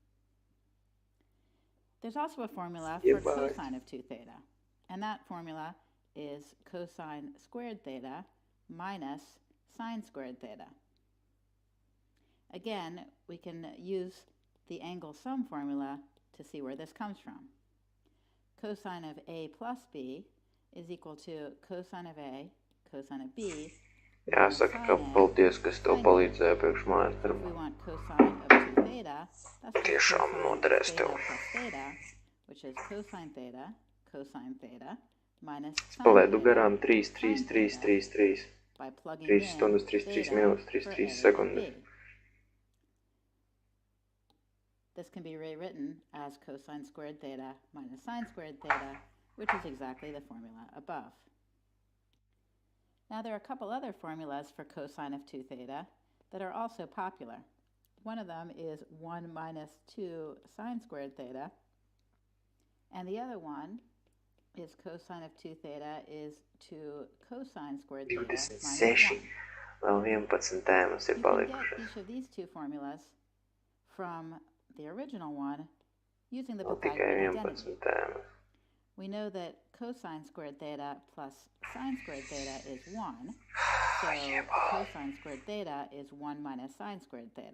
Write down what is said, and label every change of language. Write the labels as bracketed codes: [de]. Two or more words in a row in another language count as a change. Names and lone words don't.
[en] There's also a formula for cosine of 2 theta, and that formula is cosine squared theta minus sine squared theta. Again, we can use the angle sum formula to see where this comes from. Cosine of A plus B is equal to cosine of A cosine of B. [lv] Jāsaka, ka paldies, kas tev palīdzēja priekš mājas [en] If we want cosine of 2 theta, that's [lv] tiešām noderēs tev. [en] theta, which is cosine theta minus sine [lv] Palaidu [en] theta, [lv] garām 3, 3, 3, 3, 3. [en] by plugging [lv] 3 [en] in [lv] stundas, 3, 3 minūtes, 3, 3 sekundes. [en] This can be rewritten as cosine squared theta minus sine squared theta, which is exactly the formula above. Now there are a couple other formulas for cosine of 2 theta that are also popular. One of them is 1 minus 2 sine squared theta, and the other one is cosine of 2 theta is 2 cosine squared theta minus 1. [lv] Vēl 11 tēmas ir [en] You can get [lv] palikušas. [en] each of these two formulas from the original one using the [lv] Vēl tikai [en] Pythagorean [lv] 11 [en] identity. [lv] tēmas. [en] We know that cosine squared theta plus sine squared theta is 1, so cosine squared theta is 1 minus sine squared theta.